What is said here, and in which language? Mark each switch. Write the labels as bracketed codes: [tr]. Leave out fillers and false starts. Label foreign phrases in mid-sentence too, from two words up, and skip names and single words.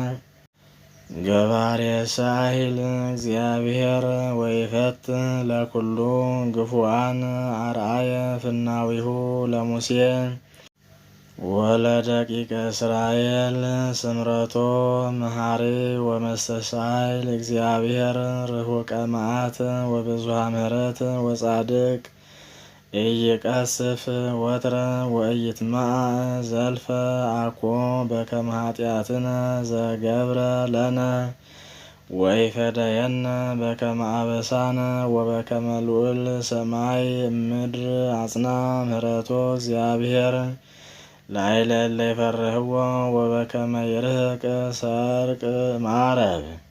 [gez] ገባሬ ሳሂል እግዚአብሔር ወይፈት ለኩሉ ግፉአን አርአየ ፍናዊሁ ለሙሴ ወለደቂቀ እስራኤል ስምረቶ መሐሪ ወመስተሳይል እግዚአብሔር ርሑቀ መዓት ወብዙኃ ምሕረት ወጻድቅ ኢይቀስፍ ወትረ ወኢይትማዕ ዘልፈ አኮ በከመ ኃጢአትነ ዘገብረ ለነ ወይፈደየነ በከመ አበሳነ ወበከመ ልዑል ሰማይ እምድር አጽና ምህረቶ እግዚአብሔር ላዕለ እለ ይፈርህዎ ወበከመ ይርህቅ ሰርቅ ማረብ